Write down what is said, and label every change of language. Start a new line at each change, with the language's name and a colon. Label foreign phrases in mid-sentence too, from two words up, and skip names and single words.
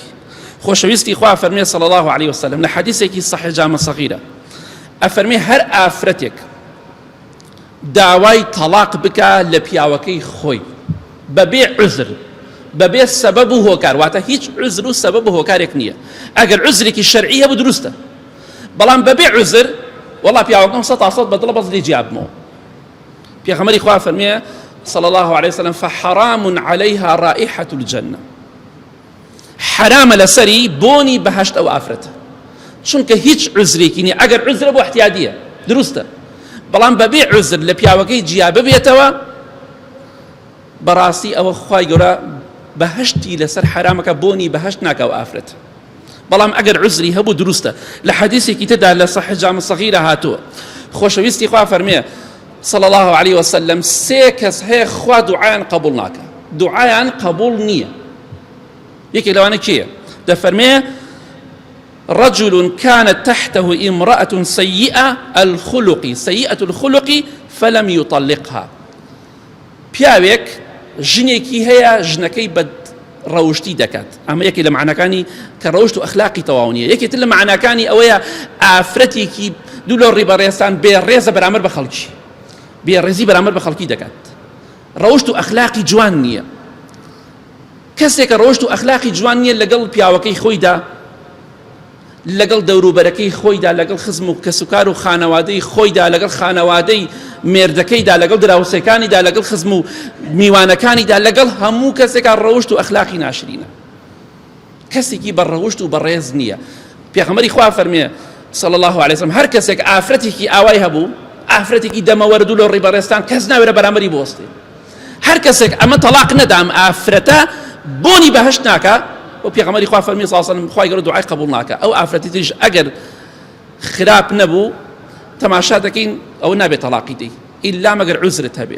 Central Kurdish: خۆشەویستی خوا فەرمێ
Arabic: صلی الله علیه وسلم
Central Kurdish: لە حەدیثێکی صەحیح جامە سەغیرە، ئەفەرمێ هەر ئافرەتێک داوای تەلاق بکە لە پیاوەکەی خۆی بەبێ عوزر، بەبێ سەبەب و هۆکار، واتە هیچ عوزر و سەبەب و هۆکارێک نییە. ئەگەر عوزرێکی شەرعی هەبوو دروستە، بەڵام بەبێ عوزر وەڵا پیاوەکەم 100% بەدڵە بەس لێ جیابمەوە. پێغەمبەری خوا فەرمێ
Arabic: صلی الله علیه وسلم فحرام عليها رائحة الجنة،
Central Kurdish: حرامە لەسەری بۆنی بەهەشت ئەو ئافرەتە، چونکە هیچ عوزرێکی نییە. ئەگەر عوزرە بۆ احتیادیە دروستە، بەڵام بەبێ عوزر لە پیاوەکەی جیا ببێتەوە بەڕاستی ئەوە خوای گەورە بەهشتی لەسەر حرامەکە بۆنی بەهشت ناکە و ئافرەت. بەڵام ئەگەر عوزری هەبوو دروستە. لە حەدیثێکی تردا لە صحیح جامع صغیرە هاتووە خۆشەویستی خوا فەرمێ
Arabic: صلى الله عليه وسلم
Central Kurdish: سێ کەس هەیە خوا دوعایان قبول ناکە، دوعایان قبول نییە. یەکێک لەوانە کێیە؟
Arabic: دەفەرمێ رجل كانت تحته امرأة سيئة الخلق فلم يطلقها.
Central Kurdish: پیاوێک ژنێکی هەیە ژنەکەی بەد ڕەوشتی دەکات. ئەمە یەکێک لە معناکانی کە ڕەوشت و ئەخلاقی تەواو نییە. یەکێتر لە معناکانی ئەوەیە ئافرەتێکی دوو لە ڕێبەڕێستان بێڕێزە بەرامبەر بە خەڵکی، بێڕێزی بەرامبەر بە خەڵکی دەکات. ڕەوشت و ئەخلاقی جوان نییە. کەسێک کە ڕەوشت و ئەخلاقی جوان نییە لەگەڵ پیاوەکەی خۆیدا، لەگەڵ دەوروبەرەکەی خۆیدا، لەگەڵ خزم و کەسوکار و خانەوادەی خۆیدا، لەگەڵ خانەوادەی مێردەکەیدا، لەگەڵ دراوسەکانیدا، لەگەڵ خزم و میوانەکانیدا، لەگەڵ هەموو کەسێکە ڕەوشت و ئەخلاقی ناشرینە. کەسێکی بە ڕەوشت و بەڕێز نییە. پێغەمبەری خوا فەرمێ
Arabic: صلى الله عليه وسلم
Central Kurdish: هەر کەسێک ئافرەتێکی ئاوای هەبوو، ئافرەتێکی دەمەوەرد و لە ڕێبەڕێستان کەس ناوێرە بەرامبەری بۆستێ. هەر کەسێک ئەمە تەلاق نەدام ئافرەتە بۆنی بەهشت ناکە. و پێغەمبەری خوا فەرمی
Arabic: صلی الله علیه وسلم
Central Kurdish: خوای گەورە دوعای قبول ناکە. ئەو ئافرەتی تریش ئەگەر خراپ نەبوو تەماشا دەکەین ئەو نابێت تەلاقی دەی ئیلا مەگەر عوزرت هەبێ.